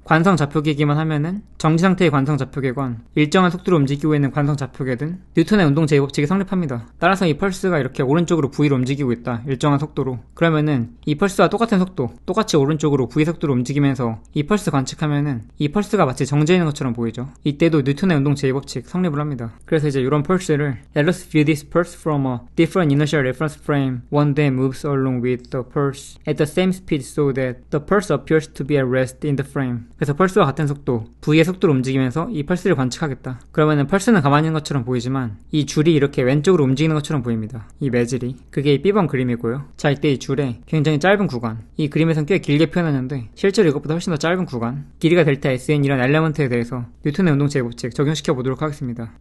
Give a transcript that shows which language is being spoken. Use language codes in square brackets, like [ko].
[ko] 관성 좌표계이기만 하면은 정지 상태의 관성 좌표계건 일정한 속도로 움직이고 있는 관성 좌표계든 뉴턴의 운동 제2법칙이 성립합니다. 따라서 이 펄스가 이렇게 오른쪽으로 V로 움직이고 있다, 일정한 속도로. 그러면은 이 펄스와 똑같은 속도, 똑같이 오른쪽으로 V 속도로 움직이면서 이 펄스 관측하면은 이 펄스가 마치 정지해 있는 것처럼 보이죠. 이때도 뉴턴의 운동 제2법칙 성립을 합니다. 그래서 이제 이런 펄스를 [en] Let us view this pulse from a different inertial reference frame. One that moves along with the pulse at the same speed so that the pulse appears to be at rest in the frame. [ko] 그래서 펄스와 같은 속도, V의 속도로 움직이면서 이 펄스를 관측하겠다. 그러면은 펄스는 가만히 있는 것처럼 보이지만 이 줄이 이렇게 왼쪽으로 움직이는 것처럼 보입니다. 이 매질이. 그게 이 B번 그림이고요. 자, 이때 이 줄에 굉장히 짧은 구간, 이 그림에선 꽤 길게 표현했는데 실제로 이것보다 훨씬 더 짧은 구간, 길이가 델타 S인 이런 엘레먼트에 대해서 뉴턴의 운동 제2법칙 적용시켜 보도록 하겠습니다.